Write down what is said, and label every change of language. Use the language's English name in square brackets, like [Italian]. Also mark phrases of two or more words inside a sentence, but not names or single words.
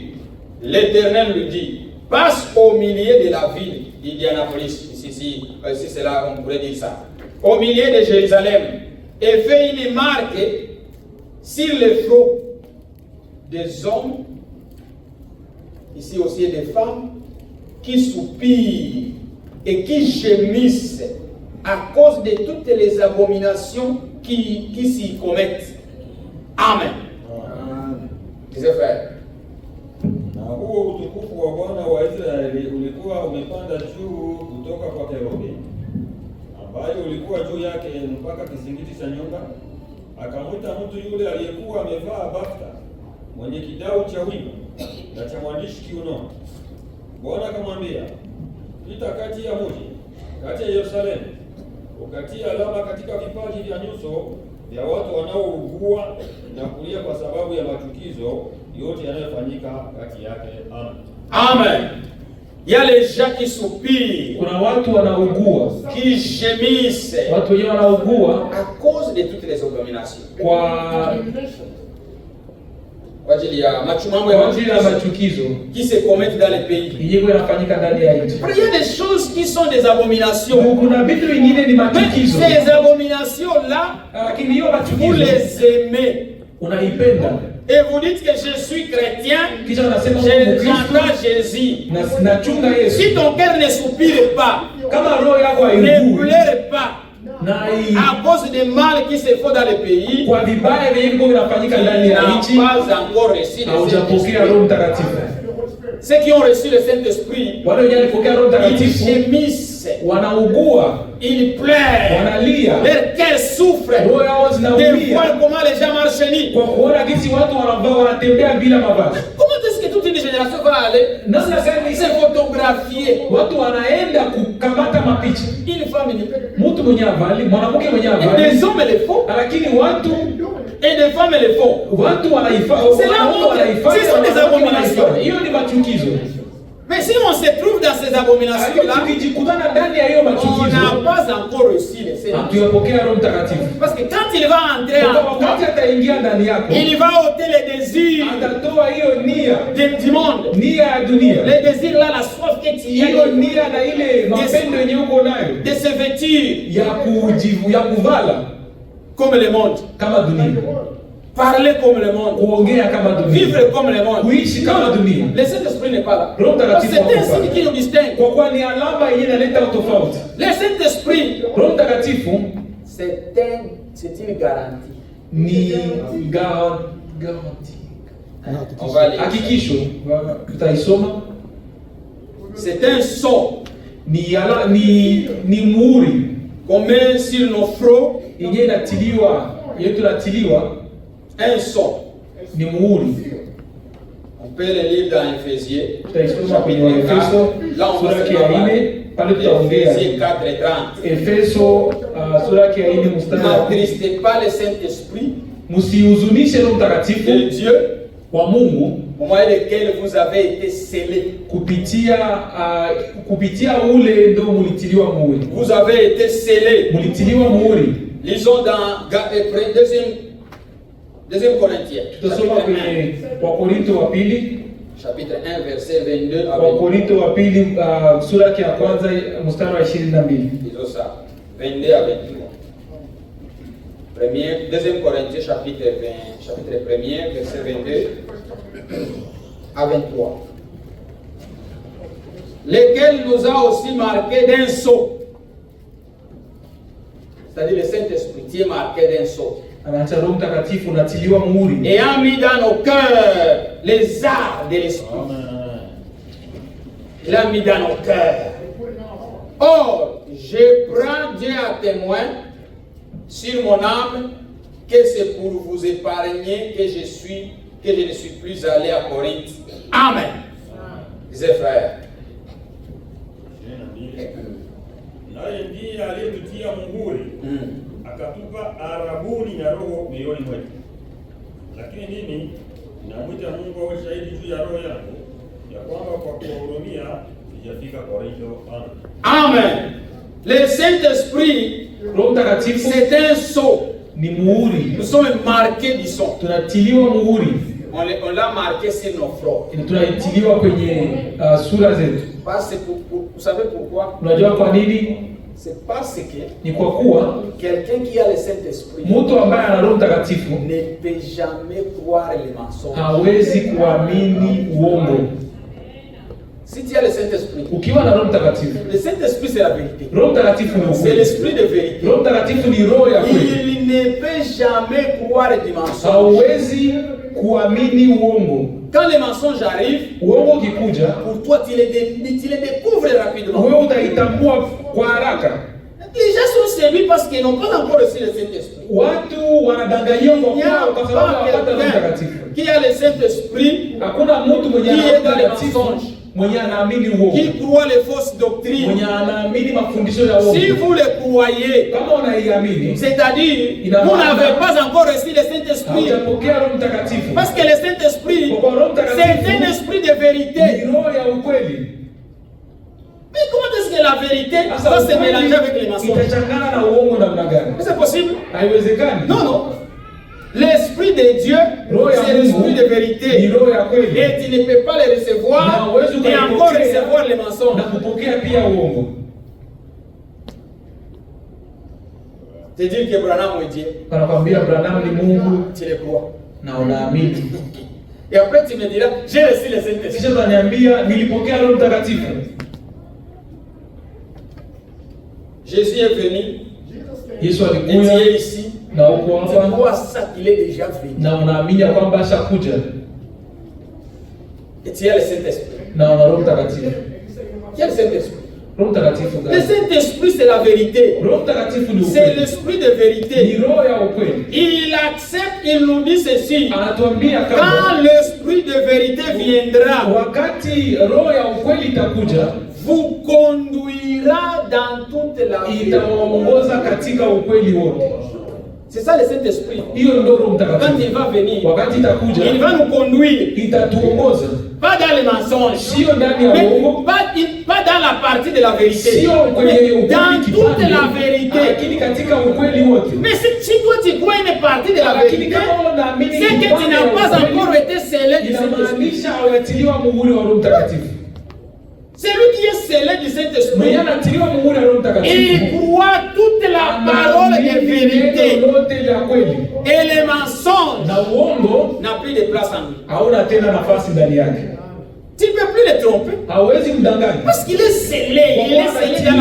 [French] L'Éternel lui dit, passe au milieu de la ville d'Indianapolis, si c'est là on pourrait dire ça, au milieu de Jérusalem, et fais une marque sur le front des hommes, ici aussi des femmes, qui soupirent et qui gémissent à cause de toutes les abominations qui s'y commettent. Amen. Mes frères. [Swahili] Na huo utukufu wa Bwana wa Israeli ulikuwa umepanda juu kutoka kwa kerubi, ambayo ulikuwa juu yake mpaka kizingiti cha nyumba. Akamwita mtu yule aliyekuwa amevaa bafta, mwenye kidau cha wino na cha mwandishi kiunoni. Bwana akamwambia, pita kati ya mji, kati ya Yerusalemu, ukatia alama katika vipaji vya nyuso vya watu wanaougua na kulia kwa sababu ya machukizo yote yanayofanyika kati yake. Amen. Amen. [French] Il y a les gens qui soupirent, [Swahili] Kuna watu wanaugua, [French] qui gémissent [Swahili] watu wenyewe wanaugua [French] à cause de toutes les abominations. [Swahili] kwa Kwa ajili ya mambo kwa ajili ya ya machukizo [French] qui se commettent dans les pays. [Swahili] yenyewe yanafanyika ndani ya nchi. [French] Il y a des choses qui sont des abominations. [Swahili] Kuna vitu vingine ni [French] Mais [Swahili] machukizo, [French] ces abominations-là, [Swahili] lakini hiyo [French] vous [Swahili] machukizo [French] les aimez. [Swahili] unaipenda, [French] Et vous dites que je suis chrétien, [Swahili] kisha unasema Mkristo [French] j'entends Jésus. [Swahili] na nachunga Yesu. [French] Si ton cœur ne soupire pas, [Swahili] Kama roho yako [French] ne [Swahili] haigui [French] pleure pas, [Swahili] na [French] à cause des mal qui se font dans le pays, [Swahili] kwa vibaya vyenye viko vinafanyika ndani ya [French] n'a [Swahili] nchi, [French] pas encore reçu le [Swahili] haujapokea [French] Saint-Esprit. [Swahili] Roho Mtakatifu. [French] Ceux qui ont reçu le Saint-Esprit, [Swahili] Wale wenye walipokea Roho [French] ils [Swahili] Mtakatifu [French] gémissent, [Swahili] wanaugua, [French] ils pleurent, [Swahili] wanalia, [French] leur cœur souffre. [Swahili] roho yao [French] De [Swahili] zinaumia [French] voir comment les gens marchent nus. [Swahili] kwa kuona jinsi watu wanavaa, wanatembea bila mavazi. [French] Comment est-ce que toute une génération va aller [Swahili] Namna gani [French] se photographier? [Swahili] watu wanaenda kukamata mapicha, [French] Une femme nue. [Swahili] mtu mwenye avali, mwanamke mwenye [French] Et [Swahili] avali, [French] des hommes le font, [Swahili] lakini watu [French] et des femmes le font. [Swahili] wanaifanya, [French] C'est la honte. Ce sont des abominations. [Swahili] Hiyo ni machukizo. [French] Mais si on se trouve dans ces abominations-là, [Swahili] Tukijikutana ndani ya hiyo [French] on n'a [Swahili] machukizo, [French] pas encore reçu le Seigneur. [Swahili] hatuyapokea Roho Mtakatifu. [French] Parce que quand il va entrer en [Swahili] Wakati [French] toi, [Swahili] ataingia ndani yako, [French] il va ôter les désirs [Swahili] atatoa hiyo nia, [French] du monde. [Swahili] nia ya dunia, [French] Les désirs là, la soif que tu [Swahili] hiyo [French] as [Swahili] nia na ile mapendo yenye uko nayo [French] de se vêtir [Swahili] ya kuvala [French] comme le monde, [Swahili] kama dunia, [French] parler comme le monde, [Swahili] kuongea kama dunia, [French] vivre comme le monde. [Swahili] kuishi kama dunia. [French] Le Saint-Esprit n'est pas là. [Swahili] Roho [French] Donc, [Swahili] Mtakatifu [French] c'est un [Swahili] hako [French] signe [Swahili] pale. [French] qui nous distingue. [Swahili] Kwa kuwa ni alama yenye inaleta utofauti. [French] Le Saint-Esprit, [Swahili] Roho Mtakatifu [French] c'est une garantie. [Swahili] ni garanti, [French] On va lire. [Swahili] hakikisho, tutaisoma. [French] C'est un sceau [Swahili] Ni muhuri [French] qu'on met sur nos fronts. [Swahili] yenye inatiliwa, yetu inatiliwa, [French] Un sceau. [Swahili] ni muhuri. [French] On peut le lire dans Ephésiens. [Swahili] Tutaisoma kwenye Waefeso [French] Là, on [Swahili] sura [French] va [Swahili] yake [French] se [Swahili] ya [French] parler. [Swahili] 4 pale tutaongea [French] Ephésiens 4 et 30. [Swahili] Efeso sura yake ya 4 mstari wa 10. [French] N'attristez pas le Saint-Esprit [Swahili] Msihuzunishe Roho Mtakatifu [French] de Dieu, [Swahili] wa Mungu [French] au moyen desquels vous avez été scellés. [Swahili] kupitia ule ndio mulitiliwa muhuri. [French] Vous avez été scellés. [Swahili] Mulitiliwa muhuri. [French] Lisons dans deuxième Corinthiens. [Swahili] Tutasoma kwenye Wakorinto wa pili, [French] Chapitre 1, verset 22 à 23. [Swahili] Wakorinto wa pili sura yake ya kwanza mstari wa 22. [French] Disons ça. 22 à 23. Deuxième Corinthiens, chapitre 1er, verset 22 à 23. Lequel nous a aussi marqué d'un sceau. C'est-à-dire le Saint-Esprit qui est marqué d'un sceau. [Swahili] Anaacha Roho Mtakatifu unatiliwa muhuri. [French] Et a mis dans nos cœurs les arts de l'esprit. Il a mis dans nos cœurs. Or, je prends Dieu à témoin sur mon âme que c'est pour vous épargner que je suis que je ne suis plus allé à Corinthe. Amen. Disait frère. [Swahili] Naye ndiye aliyetutia muhuri akatupa arabuni na roho mioyoni mwetu. Lakini mimi namwita Mungu awe shahidi juu ya roho yangu ya kwamba kwa kuwahurumia sijafika Korintho. Amen. [French] Le Saint-Esprit, c'est un sceau. [Swahili] Ni muhuri. [French] Nous sommes marqués du sceau. [Swahili] Tunatiliwa muhuri. [French] On l'a marqué sur nos fronts. [Swahili] Tunaitiliwa kwenye sura zetu. [French] Vous savez pourquoi? [Swahili] Unajua kwa nini? [French] C'est parce que [Swahili] Ni kwa kuwa [French] quelqu'un qui a le Saint-Esprit [Swahili] mtu ambaye ana Roho Mtakatifu [French] ne peut jamais croire les mensonges. [Swahili] hawezi kuamini uongo. [French] Si tu as le Saint-Esprit, [Swahili] Ukiwa na Roho Mtakatifu, [French] le Saint-Esprit c'est la vérité. [Swahili] Roho Mtakatifu ni [French] C'est [Swahili] ukweli. [French] l'esprit de vérité. [Swahili] Roho Mtakatifu ni roho ya kweli. [French] Il ne peut jamais croire du mensonge. [Swahili] Hauwezi kuamini uongo. [French] Quand les mensonges arrivent, [Swahili] Uongo ukikuja, [French] pour toi tu les découvres rapidement. [Swahili] wewe utaitambua kwa haraka. [French] Les gens sont séduits parce qu'ils n'ont pas encore reçu le Saint-Esprit. [Swahili] Watu wanadanganywa [French] Il n'y a [Swahili] kwa sababu [French] pas [Swahili] hawapata Roho [French] quelqu'un [Swahili] Mtakatifu. [French] qui a le Saint-Esprit, [Swahili] Hakuna mtu mwenye ana [French] Qui [Swahili] Roho [French] est dans les [Swahili] Mtakatifu [French] mensonges. [Swahili] mwenye anaamini uongo, [French] qui croit les fausses doctrines. [Swahili] mwenye anaamini mafundisho ya uongo. [French] Si vous les croyez, [Swahili] Kama unaiamini, [French] c'est-à-dire vous n'avez pas encore reçu le Saint-Esprit. [Swahili] haujapokea Roho Mtakatifu. [French] Parce que le Saint-Esprit, c'est un esprit de [Swahili] Ni [French] vérité. [Swahili] roho ya ukweli. [French] Mais comment est-ce que la vérité [Swahili] Sasa [French] va se [Swahili] ukweli [French] mélanger avec les mensonges? [Swahili] itachangana na uongo namna gani? [French] Mais c'est possible? [Swahili] Haiwezekani. [French] Non, non. L'esprit de Dieu, [Swahili] Roho ya [French] c'est l'esprit de [Swahili] Mungu ni [French] vérité. [Swahili] roho ya kweli. [French] Et tu ne peux pas les recevoir et encore recevoir les [Swahili] na [French] mensonges. [Swahili] kupokea pia uongo. [French] Te dire que Branham est Dieu, [Swahili] Anakwambia Branham ni Mungu [French] tu le crois. [Swahili] na unaamini. [French] Et après tu me diras, j'ai reçu le Saint-Esprit. [Swahili] Kisha utaniambia nilipokea Roho Mtakatifu. [French] Jésus est venu, [Swahili] Yesu [French] et tu [Swahili] alikuja [French] es ici. [Swahili] na uko [French] Tu [Swahili] hapa [French] crois ça qu'il est déjà venu. [Swahili] na unaamini ya kwamba ashakuja [French] Et tu as le Saint-Esprit. [Swahili] na una Roho Mtakatifu. [French] Tu as le Saint-Esprit. [Swahili] Roho Mtakatifu [French] Le [Swahili] gani? [French] Saint-Esprit, c'est la vérité. [Swahili] Roho Mtakatifu ni [French] C'est [Swahili] ukweli. [French] l'esprit de [Swahili] Ni [French] vérité. [Swahili] roho ya ukweli. [French] Il accepte, il nous dit ceci. [Swahili] Anatuambia [French] Quand [Swahili] kama [French] l'esprit de vérité viendra, [Swahili] wakati roho ya ukweli itakuja, [French] vous conduira dans toute la vérité. [Swahili] itawaongoza katika ukweli wote. [French] C'est ça le Saint-Esprit. [Swahili] Hiyo ndio Roho [French] Quand il [Swahili] Mtakatifu. [French] va venir, [Swahili] Wakati itakuja, [French] il va nous conduire. [Swahili] itatuongoza, [French] Pas dans les mensonges. [Swahili] sio ndani ya [French] Mais [Swahili] uongo, [French] pas dans la partie de la vérité. [Swahili] sio kwenye [French] Mais [Swahili] ukweli [French] dans toute [Swahili] kipande, [French] la vérité. [Swahili] lakini katika ukweli wote. [French] Mais si toi tu crois une partie de la [Swahili] Lakini [French] vérité, [Swahili] kama unaamini [French] c'est que tu [Swahili] kipande [French] n'as [Swahili] ya [French] pas [Swahili] ukweli, [French] encore été scellé du Saint-Esprit. [Swahili] inamaanisha hawajatiliwa muhuri wa Roho Mtakatifu. [French] C'est lui qui est scellé du Saint-Esprit. [Swahili] Mwenye anatiliwa muhuri wa Roho Mtakatifu, [French] Il croit toute la parole de [Swahili] anaamini [French] vérité. [Swahili] neno lote la kweli, [French] Et les mensonges [Swahili] na uongo [French] n'ont plus de place en lui. [Swahili] hauna tena nafasi ndani yake. [French] Tu ne peux plus le tromper. [Swahili] Hawezi mdanganya. [French] Parce qu'il est scellé. Il est scellé dans la